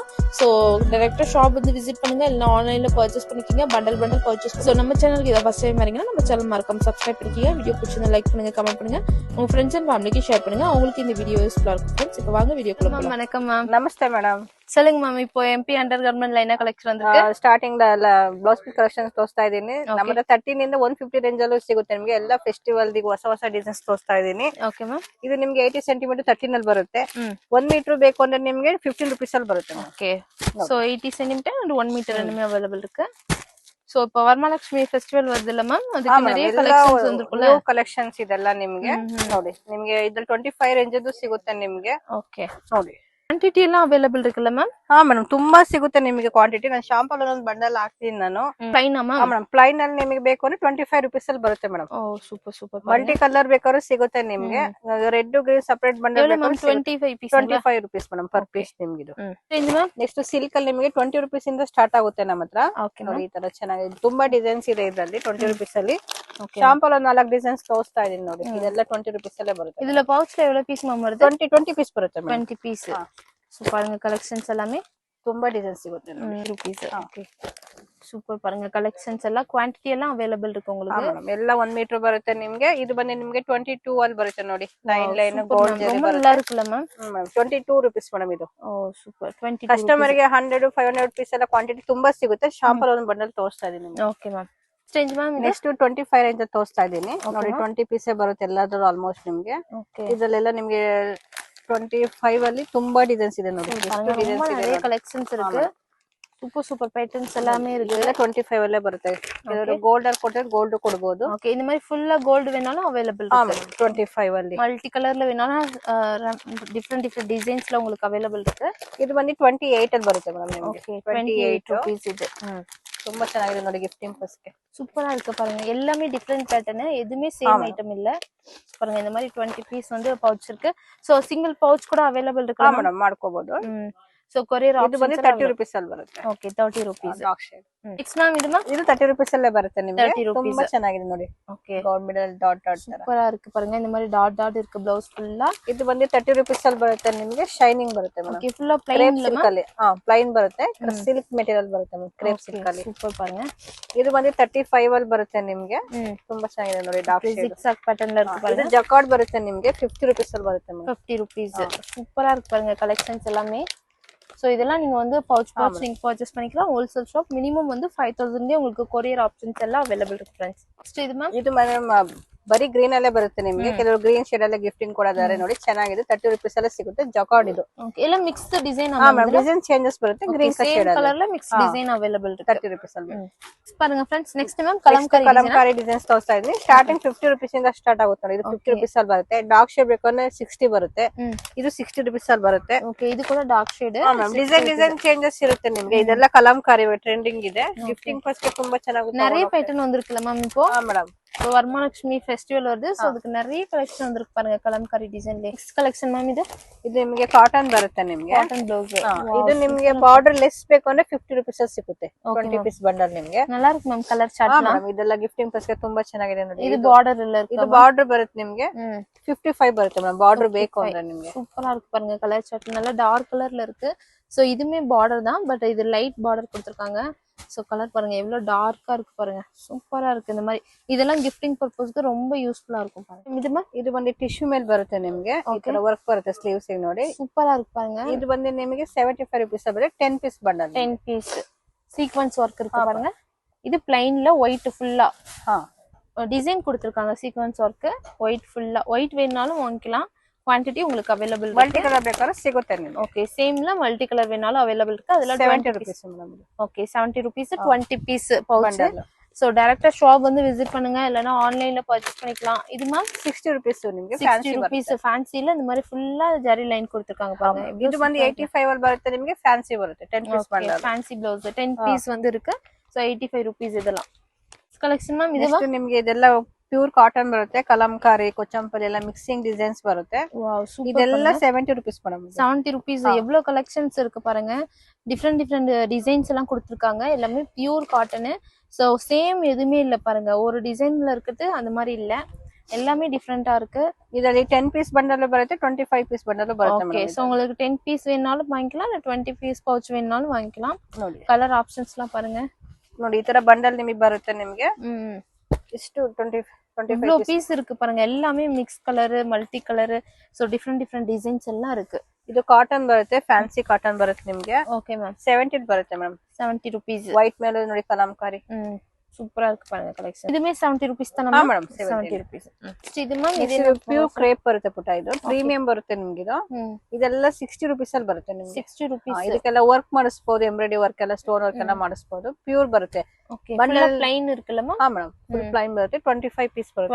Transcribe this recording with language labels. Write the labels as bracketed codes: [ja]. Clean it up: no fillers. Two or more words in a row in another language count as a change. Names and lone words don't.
[ta] சோ டைரக்டா ஷாப் வந்து விசிட் பண்ணுங்க, இல்ல ஆன்லைன்ல பர்ச்சேஸ் பண்ணிக்கீங்க. பண்டல் பர்ச்சேஸ். சோ நம்ம சேனலுக்கு இதை ஃபர்ஸ்ட் டைம் வரீங்கன்னா நம்ம சேனல் மறக்காம சப்ஸ்கிரைப் பண்ணிக்கீங்க. வீடியோ பிடிச்சிருந்தா லைக் பண்ணுங்க, கமெண்ட் பண்ணுங்க, உங்க ஃப்ரெண்ட்ஸ் அண்ட் ஃபேமிலிக்கு ஷேர் பண்ணுங்க. அவங்களுக்கு இந்த வீடியோ யூஸ்ஃபுல்லா இருக்கும் ஃப்ரெண்ட்ஸ். இப்போ வாங்க வீடியோக்குள்ள போலாம். வணக்கம் மேம். நமஸ்தே மேடம். சொல்லுங்க மேம், இப்போ எம்பி அண்டர் கார்மெண்ட்ல என்ன கலெக்ஷன் வந்திருக்கு? [kn] ಸ್ಟಾರ್ಟಿಂಗ್ ಬ್ಲೌಸ್ ಪೀಸ್ ಕಲೆಕ್ಷನ್ಸ್ ತೋರಿಸ್ತಾ ಇದ್ದೀನಿ. ನಮ್ಮತ್ರ 13 ಇಂದ 150 ರೇಂಜ್ ಅಲ್ಲೂ ಸಿಗುತ್ತೆ ನಿಮಗೆ. ಎಲ್ಲ ಫೆಸ್ಟಿವಲ್ ಹೊಸ ಡಿಸೈನ್ಸ್ ತೋರಿಸ್ತಾ ಇದ್ದೀನಿ. ಓಕೆ ಮ್ಯಾಮ್. ಇದು ನಿಮ್ಗೆ 80 ಸೆಂಟಿಮೀಟರ್ 13 ಅಲ್ಲಿ ಬರುತ್ತೆ. 1 ಮೀಟರ್ ಬೇಕು ಅಂದ್ರೆ ನಿಮ್ಗೆ 15 rupees ಅಲ್ಲಿ ಬರುತ್ತೆ. [ta] ஓகே. சோ 80 சென்டிமீட்டர் and 1 மீட்டர் ரெண்டுமே அவைலபிள் இருக்கு. சோ இப்போ வரமலட்சுமி ஃபெஸ்டிவல் வருது இல்ல மேம், அதுக்கு நிறைய கலெக்ஷன்ஸ் வந்திருக்குல்ல. [kn] ಕಲೆಕ್ಷನ್ಸ್ ಇದೆಲ್ಲ ನಿಮ್ಗೆ ನೋಡಿ. ನಿಮ್ಗೆ ಇದ್ರಲ್ಲಿ 25 ರೇಂಜ್ ಅದು ಸಿಗುತ್ತೆ ನಿಮ್ಗೆ. ಓಕೆ ನೋಡಿ [ta] ಕ್ವಾಂಟಿಟಿ ಎಲ್ಲ ಅವೈಲಬಲ್ இருக்குல்ல மேம்? [kn] ಹಾ ಮೇಡಮ್, ತುಂಬಾ ಸಿಗುತ್ತೆ ನಿಮಗೆ ಕ್ವಾಂಟಿಟಿ. ನಾನು ಶಾಂಪಲ್ ಒಂದು ಬಂಡಲ್ ಹಾಕ್ತೀನಿ ನಾನು. ಪ್ಲೈನ್ ಮ್ಯಾಮ್? ಮೇಡಮ್ ಪ್ಲೈನ್ ಅಲ್ಲಿ ನಿಮಗೆ ಬೇಕು ಅಂದ್ರೆ 25 rupees ಅಲ್ಲಿ ಬರುತ್ತೆ ಮೇಡಮ್. ಓ ಸೂಪರ್ ಸೂಪರ್. ಮಲ್ಟಿ ಕಲರ್ ಬೇಕಾದ್ರೂ ಸಿಗುತ್ತೆ ನಿಮ್ಗೆ. ರೆಡ್ ಗ್ರೀನ್ ಸಪರೇಟ್ ಬಂಡಲ್ 25 ಪೀಸ್ 25 rupees ಮೇಡಮ್ ಪರ್ ಪೀಸ್ ನಿಮ್ಗೆ. ಇದು ರೇಂಜ್ ಮ್ಯಾಮ್. ನೆಕ್ಸ್ಟ್ ಸಿಲ್ಕ್ ಅಲ್ಲಿ ನಿಮಗೆ 20 rupees ಇಂದ ಸ್ಟಾರ್ಟ್ ಆಗುತ್ತೆ ನಮ್ಮ ಹತ್ರ. ಓಕೆ ನೋಡಿ ಈ ತರ ಚೆನ್ನಾಗಿದೆ, ತುಂಬಾ ಡಿಸೈನ್ಸ್ ಇದೆ ಇದರಲ್ಲಿ 20 rupees ಅಲ್ಲಿ. ಓಕೆ. ಶಾಂಪಲ್ ಒಂದು 4 ಡಿಸೈನ್ಸ್ ತೋರಿಸ್ತಾ ಇದೀನಿ ನೋಡಿ. ಇದೆಲ್ಲ 20 rupees ಅಲ್ಲೇ ಬರುತ್ತೆ. [ta] இதுல பவுச்ல எவ்வளவு பீஸ் மேம் வருது? [kn] 20 ಪೀಸ್ ಬರುತ್ತೆ ಮೇಡಮ್. [ta] 20 பீஸ். சோ பாருங்க கலெக்ஷன்ஸ் எல்லாமே [kn] ತುಂಬಾ ಡಿಸೈನ್ಸ್ ಸಿಗುತ್ತೆ ನೋಡಿ. rupees. ಓಕೆ ಸೂಪರ್. [ta] பாருங்க கலெக்ஷன்ஸ் ಎಲ್ಲ ಕ್ವಾಂಟಿಟಿ ಎಲ್ಲ ಅವೈಲಬಲ್ ಇருக்கு உங்களுக்கு. [kn] ಮೇಡಮ್ ಎಲ್ಲ 1 ಮೀಟರ್ ಬರುತ್ತೆ ನಿಮ್ಗೆ. ಇದು ಬಂದು ನಿಮ್ಗೆ 22 ಅಲ್ಲಿ ಬರುತ್ತೆ ನೋಡಿ. ಲೈನ್ ಗೋಲ್ಡ್ ಜರಿ [ta] ரொம்ப நல்லா இருக்குல்ல மேம்? [kn] 22 rupees ಮೇಡಮ್ ಇದು. ಓ ಸೂಪರ್. 22 ಕಸ್ಟಮರ್ ಗೆ 100 500 rupees ಎಲ್ಲ ಕ್ವಾಂಟಿಟಿ ತುಂಬಾ ಸಿಗುತ್ತೆ. ಶಾಂಪಲ್ ಒಂದು ಬಂಡಲ್ ತೋರಿಸ್ತಾ ಇದೀನಿ ನಿಮ್ಗೆ. ಓಕೆ ಮ್ಯಾಮ್. ರೇಂಜ್ ಮ್ಯಾಮ್ ನೆಕ್ಸ್ಟ್ 25 ರೇಂಜ್ ತೋರಿಸ್ತಾ ಇದೀನಿ ನೋಡಿ. 20 ಪೀಸ್ ಬರುತ್ತೆ ಎಲ್ಲಾದ್ರೂ ಆಲ್ಮೋಸ್ಟ್ ನಿಮ್ಗೆ. ಓಕೆ. ಇದರಲ್ಲೆಲ್ಲ ನಿಮ್ಗೆ 25 ಅಲ್ಲಿ ತುಂಬಾ ಡಿಸೈನ್ಸ್ ಇದೆ ನೋಡಿ. [ta] நிறைய கலெக்ஷன்ஸ் இருக்கு. சூப்பர் சூப்பர் பேட்டர்ன்ஸ் எல்லாமே இருக்கு. [kn] ಇದೆಲ್ಲ 25 ಅಲ್ಲೇ ಬರುತ್ತೆ. ಇದರ ಗೋಲ್ಡ್ ಅಲ್ಲಿ ಕೊಟ್ಟರೆ ಗೋಲ್ಡ್ ಕೊಡಬಹುದು. ಓಕೆ. [ta] இந்த மாதிரி ஃபுல்லா கோல்ட் வேணாலும் அவைலபிள் இருக்கு. [kn] 25 ಅಲ್ಲಿ [ta] மல்டி கலர்ல வேணாலும் டிஃபரெண்ட் டிசைன்ஸ்ல உங்களுக்கு அவைலபிள் இருக்கு. [kn] ಇದು ಬಂದು 28 ಅಲ್ಲಿ ಬರುತ್ತೆ ಮೇಡಮ್ ನಿಮಗೆ. [ta] 28 rupees இது. [kn] ತುಂಬಾ ಚೆನ್ನಾಗಿದೆ ನೋಡಿ ಗಿಫ್ಟಿಂಗ್ ಪರ್ಸ್ಗೆ. [ta] சூப்பரா இருக்கு பாருங்க. எல்லாமே டிஃபரெண்ட் பேட்டர்ன், எதுவுமே சேம் ஐட்டம் இல்ல. பாருங்க இந்த மாதிரி 20 பீஸ் வந்து பவுச் இருக்கு. சோ சிங்கிள் பவுச் கூட அவைலபிள் இருக்கு [kn] ಮೇಡಮ್, ಮಾಡ್ಕೋಬಹುದು. [ta] சோ கொரியர் [kn] ಇದು ಬಂದು 30 rupees ಅಲ್ಲಿ ಬರುತ್ತೆ. ಓಕೆ 30 rupees. ಡಾರ್ಕ್ ಶೇಡ್. ನೆಕ್ಸ್ಟ್ ಮ್ಯಾಮ್ ಇದು ಮ್ಯಾಮ್ ಇದು 30 rupees ಅಲ್ಲೇ ಬರುತ್ತೆ ನಿಮಗೆ. 30 rupees. ತುಂಬಾ ಚೆನ್ನಾಗಿದೆ ನೋಡಿ. ಓಕೆ. ಗೋಲ್ಡ್ ಮಿಡಲ್ ಡಾಟ್ ತರ [ta] ಸೂಪರಾ இருக்கு பாருங்க. இந்த மாதிரி டாட் இருக்கு ಬ್ಲೌಸ್ ಫುಲ್ಲಾ. [kn] ಇದು ಬಂದು 30 rupees ಅಲ್ಲಿ ಬರುತ್ತೆ ನಿಮಗೆ. ಶೈನಿಂಗ್ ಬರುತ್ತೆ ಮೇಡಮ್. ಓಕೆ. ಫುಲ್ಲಾ ಪ್ಲೈನ್ ಸಿಲ್ಕ್ ಅಲ್ಲಿ. ಪ್ಲೈನ್ ಬರುತ್ತೆ. ಸಿಲ್ಕ್ ಮೆಟೀರಿಯಲ್ ಬರುತ್ತೆ ಮೇಡಮ್. ಕ್ರೇಪ್ ಸಿಲ್ಕ್ ಅಲ್ಲಿ. [ta] ಸೂಪರ್ பாருங்க. [kn] ಇದು ಬಂದು 35 ಅಲ್ಲಿ ಬರುತ್ತೆ ನಿಮಗೆ. ತುಂಬಾ ಚೆನ್ನಾಗಿದೆ ನೋಡಿ. ಡಾರ್ಕ್ ಶೇಡ್ [en] zigzag pattern [ta] ல இருக்கு பாருங்க. [kn] ಇದು ಜಕಾರ್ಡ್ ಬರುತ್ತೆ ನಿಮಗೆ. 50 rupees ಅಲ್ಲಿ ಬರುತ್ತೆ ಮೇಡಮ್. 50 rupees. [ta] சூப்பரா இருக்கு பாருங்க கலெக்ஷன்ஸ் எல்லாமே. சோ இதெல்லாம் நீங்க வந்து பவுச் நீங்க பர்ச்சேஸ் பண்ணிக்கலாம். ஹோல்சேல் ஷாப். மினிமம் வந்து 5000 உங்களுக்கு கொரியர் ஆப்ஷன்ஸ் எல்லாம் அவைலபிள் இருக்கு फ्रेंड्स. [kn] ನೆಕ್ಸ್ಟ್ ಇದು ಮ್ಯಾಮ್. ಇದು ಮೇಡಮ್ ಬರೀ ಗ್ರೀನ್ ಅಲ್ಲೇ ಬರುತ್ತೆ ನಿಮಗೆ. ಕೆಲವರು ಗ್ರೀನ್ ಶೇಡ್ ಅಲ್ಲೇ ಗಿಫ್ಟಿಂಗ್ ಕೊಡೋದಾರೆ ನೋಡಿ. ಚೆನ್ನಾಗಿದೆ. 30 rupees ಅಲ್ಲೇ ಸಿಗುತ್ತೆ. ಜಕಾರ್ಡ್ ಇದು. ಓಕೆ. ಎಲ್ಲ ಮಿಕ್ಸ್ಡ್ ಡಿಸೈನ್ ಡಿಸೈನ್ ಚೇಂಜಸ್ ಬರುತ್ತೆ. ಗ್ರೀನ್ ಶೇಡ್ [ta] ಕಲರ್ ல ಮಿಕ್ಸ್ ಡಿಸೈನ್ ಅವೈಲಬಲ್ ಇருக்கு. [kn] 30 rupees ಅಲ್ಲಿ. [ta] பாருங்க फ्रेंड्स. [kn] ನೆಕ್ಸ್ಟ್ ಮ್ಯಾಮ್ ಕಲಂಕಾರಿ ಡಿಸೈನ್ಸ್ ತೋರಿಸ್ತಾ ಇದೀನಿ. ಸ್ಟಾರ್ಟಿಂಗ್ 50 rupees ಇಂದ ಸ್ಟಾರ್ಟ್ ಆಗುತ್ತೆ ನೋಡಿ. ಇದು 50 rupees ಅಲ್ಲಿ ಬರುತ್ತೆ. ಡಾರ್ಕ್ ಶೇಡ್ ಬೇಕಂದ್ರೆ 60 ಬರುತ್ತೆ. ಇದು 60 rupees ಅಲ್ಲಿ ಬರುತ್ತೆ. ಓಕೆ. ಇದು ಕೂಡ ಡಾರ್ಕ್ ಶೇಡ್. ಡಿಸೈನ್ ಚೇಂಜಸ್ ಇರುತ್ತೆ ನಿಮಗೆ. ಇದೆಲ್ಲ ಕಲಂಕಾರಿ ಟ್ರೆಂಡಿಂಗ್ ಇದೆ. ಗಿಫ್ಟಿಂಗ್ ಪರ್ಸ್ಗೆ ತುಂಬಾ ಚೆನ್ನಾಗುತ್ತೆ. [ta] நிறைய பேட்டர்ன் வந்திருக்குல மேம் இப்போ? [kn] ಮೇಡಮ್ [ta] வரமலட்சுமி ஃபெஸ்டிவல் வருது. சோ அதுக்கு நிறைய கலெக்ஷன் வந்திருக்கு பாருங்க. கலம்காரி டிசைன். நெக்ஸ்ட் கலெக்ஷன் மேம் இது. [kn] ಇದು ನಿಮಗೆ ಕಾಟನ್ ಬರುತ್ತೆ ನಿಮಗೆ. ಕಾಟನ್ ಬ್ಲೌಸ್. ಇದು ನಿಮಗೆ ಬಾರ್ಡರ್ ಲೆಸ್ ಬೇಕು ಅಂದ್ರೆ 50 rupees ಅಲ್ಲಿ ಸಿಗುತ್ತೆ. 20 ಪೀಸ್ ಬಂಡಲ್ ನಿಮಗೆ. [ta] நல்லா இருக்கு மேம் ಕಲರ್ ಚಾರ್ಟ್. [kn] ಇದೆಲ್ಲ ಗಿಫ್ಟಿಂಗ್ ಪರ್ಸ್ಗೆ ತುಂಬಾ ಚೆನ್ನಾಗಿದೆ ನೋಡಿ. [ta] ಇದು ಬಾರ್ಡರ್ ಎಲ್ಲ ಇருக்கு. [kn] ಇದು ಬಾರ್ಡರ್ ಬರುತ್ತೆ ನಿಮಗೆ. 55 ಬರುತ್ತೆ ಮೇಡಮ್. ಬಾರ್ಡರ್ ಬೇಕು ಅಂದ್ರೆ ನಿಮಗೆ. [ta] சூப்பரா இருக்கு பாருங்க கலர் சார்ட். நல்லா டார்க் கலர்ல இருக்கு. சோ இதுமே பார்டர் தான், பட் இது லைட் பார்டர் கொடுத்திருக்காங்க. சோ கலர் பாருங்க எவ்வளவு டார்க்கா இருக்கு பாருங்க. சூப்பரா இருக்கு. இந்த மாதிரி இதெல்லாம் கிஃப்டிங் பர்பஸ்க்கு ரொம்ப யூஸ்ஃபுல்லா இருக்கும் பாருங்க. [kn] இது ಬಂದು ಟಿಶ್ಯೂ ಮೇಲೆ ಬರುತ್ತೆ ನಿಮಗೆ. ಈ ತರ ವರ್ಕ್ ಬರುತ್ತೆ ಸ್ಲೀವ್ಸ್ ಗೆ ನೋಡಿ. [ta] ಸೂಪರಾ இருக்கு பாருங்க. [kn] ಇದು ಬಂದು ನಿಮಗೆ 75 rupees ಬರುತ್ತೆ. 10 ಪೀಸ್ ಬಂಡಲ್. 10 ಪೀಸ್ ಸೀಕ್ವೆನ್ಸ್ ವರ್ಕ್ [ta] இருக்கு பாருங்க. இது பிளைன்ல ஒயிட் ஃபுல்லா. டிசைன் கொடுத்துருக்காங்க சீக்வன்ஸ் ஒர்க் ஒயிட் ஃபுல்லா ஒயிட் வேணுனாலும் வாங்கிக்கலாம் குவான்டிட்டி உங்களுக்கு அவைலபிள் [kn] ಮಲ್ಟಿ ಕಲರ್ ಬೇಕಾದ್ರೆ ಸಿಗುತ್ತೆ ನಿಮಗೆ [ta] ஓகே சேம்ல மல்டி கலர் வேணாலும் அவைலபிள் இருக்கு அதுல [kn] 70 rupees ಮೇಡಮ್ [ta] ஓகே 70 rupees 20 பீஸ் பவுச் Bundle. சோ டைரக்டா ஷாப் வந்து விசிட் பண்ணுங்க இல்லனா ஆன்லைன்ல பர்ச்சேஸ் பண்ணிக்கலாம் இது மேம் [kn] 60 rupees ನಿಮಗೆ [ta] 60 rupees ಫ್ಯಾನ್ಸಿல இந்த மாதிரி ஃபுல்லா ஜரி லைன் கொடுத்திருக்காங்க பாருங்க [kn] ಇದು ಬಂದು 85 ಅಲ್ಲಿ ಬರುತ್ತೆ ನಿಮಗೆ ಫ್ಯಾನ್ಸಿ ಬರುತ್ತೆ 10 ಪೀಸ್ ಬಂಡಲ್ [ta] ಫ್ಯಾನ್ಸಿ ಬ್ಲೌಸ್ 10 ಪೀಸ್ வந்து இருக்கு சோ 85 rupees இதெல்லாம் [kn] ಕಲೆಕ್ಷನ್ ಮ್ಯಾಮ್ ಇದು ನೆಕ್ಸ್ಟ್ ನಿಮಗೆ ಇದೆಲ್ಲ ಪ್ಯೂರ್ ಕಾಟನ್ ಬರುತ್ತೆ ಕಲಂಕಾರಿ ಕೊಚ್ಚಂಪಲ್ಲಿ ಎಲ್ಲ ಮಿಕ್ಸಿಂಗ್ ಡಿಸೈನ್ಸ್ ಬರುತ್ತೆ ವಾವ್ ಸೂಪರ್ ಇದೆಲ್ಲ 70 rupees ಮೇಡಮ್ [ta] 70 rupees எவ்வளவு கலெக்ஷன்ஸ் இருக்கு பாருங்க டிஃபரெண்ட் டிசைன்ஸ் எல்லாம் கொடுத்திருக்காங்க எல்லாமே பியூர் காட்டன் சோ சேம் எதுவுமே இல்ல பாருங்க ஒரு டிசைன்ல இருக்குது அந்த மாதிரி இல்ல எல்லாமே டிஃபரெண்டா இருக்கு [kn] ಇದರಲ್ಲಿ 10 ಪೀಸ್ ಬಂಡಲ್ ಬರುತ್ತೆ 25 ಪೀಸ್ ಬಂಡಲ್ ಬರುತ್ತೆ [ta] ஓகே சோ உங்களுக்கு 10 பீஸ் வேணாலும் வாங்கிக்கலாம் இல்ல 20 பீஸ் பவுச் வேணாலும் வாங்கிக்கலாம் [kn] ನೋಡಿ [ta] கலர் ஆப்ஷன்ஸ்லாம் பாருங்க [kn] ನೋಡಿ ಈ ತರ ಬಂಡಲ್ ನಿಮಗೆ ಬರುತ್ತೆ ನಿಮಗೆ ಇಷ್ಟು 25 [ta] இவ்ளோ பீஸ் இருக்கு பாருங்க எல்லாமே மிக்ஸ் கலர் மல்டி கலர் சோ டிஃபரெண்ட் டிசைன்ஸ் எல்லாம் இருக்கு [kn] ಇದು ಕಾಟನ್ ಬರುತ್ತೆ ಫ್ಯಾನ್ಸಿ ಕಾಟನ್ ಬರುತ್ತೆ ನಿಮಗೆ [ta] ஓகே மேம் [kn] 70 ಬರುತ್ತೆ ಮೇಡಮ್ 70 rupees ವೈಟ್ ಮೇಲೆ ನೋಡಿ ಕಲಂಕಾರಿ [ta] சூப்பரா இருக்கு பாருங்க கலெக்ஷன் இதுமே 70 rupees தான [kn] ಹಾ [ta] மேம் [kn] ಮೇಡಮ್ 70 rupees ಇದು மேம் ಇದು ಪ್ಯೂರ್ ಕ್ರೇಪ್ ಬರುತ್ತೆ ಪುಟ ಇದು ಪ್ರೀಮಿಯಂ ಬರುತ್ತೆ ನಿಮಗೆ ಇದು ಇದೆಲ್ಲ 60 rupees ಅಲ್ಲಿ ಬರುತ್ತೆ ನಿಮಗೆ 60 rupees ಇದಕ್ಕೆಲ್ಲ ವರ್ಕ್ ಮಾಡಿಸಬಹುದು ಎಂಬ್ರಾಯ್ಡರಿ ವರ್ಕ್ ಎಲ್ಲ ಸ್ಟೋನ್ ವರ್ಕ್ ಎಲ್ಲ ಮಾಡಿಸಬಹುದು ಪ್ಯೂರ್ ಬರುತ್ತೆ ಓಕೆ ಬಂಡಲ್ ಪ್ಲೈನ್ ಇರುತ್ತಲ್ಲಮ್ಮ ಹಾ ಮೇಡಮ್ ಫುಲ್ ಪ್ಲೈನ್ ಬರುತ್ತೆ 25 ಪೀಸ್ ಬರುತ್ತೆ